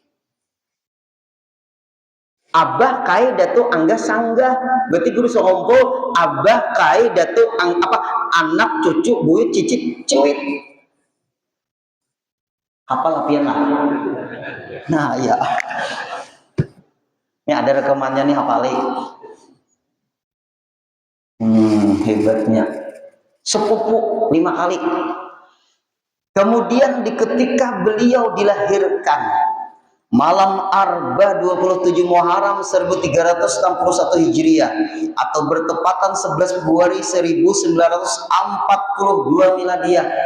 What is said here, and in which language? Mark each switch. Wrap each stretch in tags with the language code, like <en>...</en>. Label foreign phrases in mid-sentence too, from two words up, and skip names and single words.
<bjn>Abah, kai, datuk, angga, sanggah.</bjn> <id>Berarti guru sekumpul abah, kai, datuk, anak, cucu, buyut, cicit, cuit. Hafal lapian lah. Nah, ya. Ini ada rekamannya nih, hafali. Hebatnya. Sepupu 5 kali. Kemudian ketika beliau dilahirkan malam Arba 27 Muharram 1361 Hijriah atau bertepatan 11 Februari 1942 Miladiah.</id>